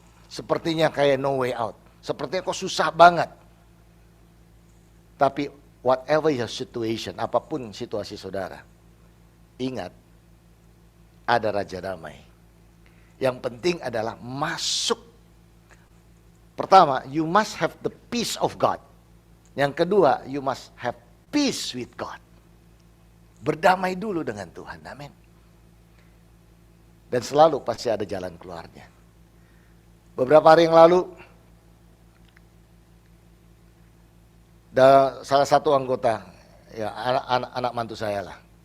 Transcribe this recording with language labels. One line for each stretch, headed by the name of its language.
Indonesian: Sepertinya kayak
English: no way out.
Indonesian: Sepertinya kok susah banget. Tapi
English: whatever your situation,
Indonesian: apapun situasi saudara, ingat ada Raja Damai. Yang penting adalah masuk. Pertama,
English: you must have the peace of God.
Indonesian: Yang kedua,
English: you must have peace with God.
Indonesian: Berdamai dulu dengan Tuhan, amin. Dan selalu pasti ada jalan keluarnya. Beberapa hari yang lalu, salah satu anggota, ya anak mantu saya lah.